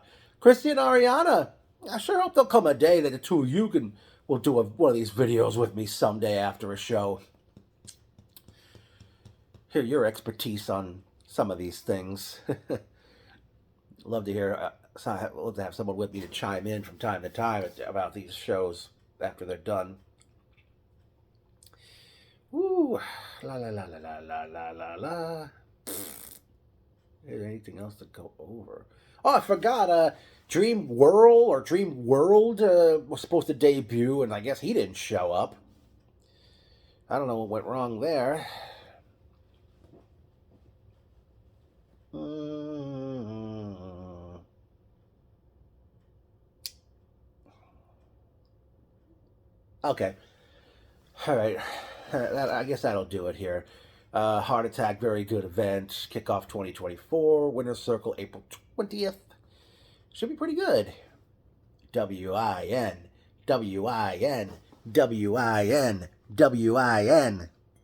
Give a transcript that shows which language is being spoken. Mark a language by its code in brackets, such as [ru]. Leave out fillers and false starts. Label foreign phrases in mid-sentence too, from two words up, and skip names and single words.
[en] Christy and Ariana, I sure hope there'll come a day that the two of you will do one of these videos with me someday after a show. Hear your expertise on some of these things. Love to hear, love to have someone with me to chime in from time to time about these shows after they're done. Woo, la la la la la la la la la. Is there anything else to go over? Oh, I forgot, Dream World was supposed to debut, and I guess he didn't show up. I don't know what went wrong there. Okay. All right. I guess that'll do it here. Heart Attack, very good event. Kickoff 2024. Winner's Circle, April 20th. Should be pretty good. W.I.N. W.I.N. W.I.N. W.I.N.